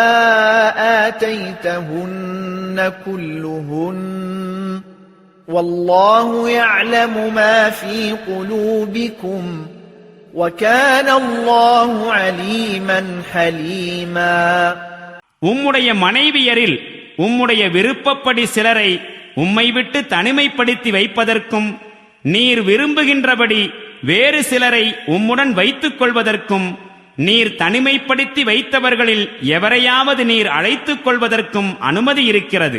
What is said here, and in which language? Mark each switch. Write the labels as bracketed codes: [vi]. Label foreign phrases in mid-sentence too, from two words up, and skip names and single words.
[ar] آتيتهن كلهن والله يعلم ما في قلوبكم وكان الله عليما حليما. [ta] உம்முடைய மனைவியரில் உம்முடைய விருப்பப்படி சிலரை உம்மை விட்டு தனிமைப்படுத்தி வைப்பதற்கும் நீர் விரும்புகின்றபடி வேறு சிலரை உம்முடன் வைத்துக் கொள்வதற்கும் நீர் தனிமைப்படுத்தி வைத்தவர்களில் எவரையாவது நீர் அழைத்துக் கொள்வதற்கும் அனுமதி இருக்கிறது.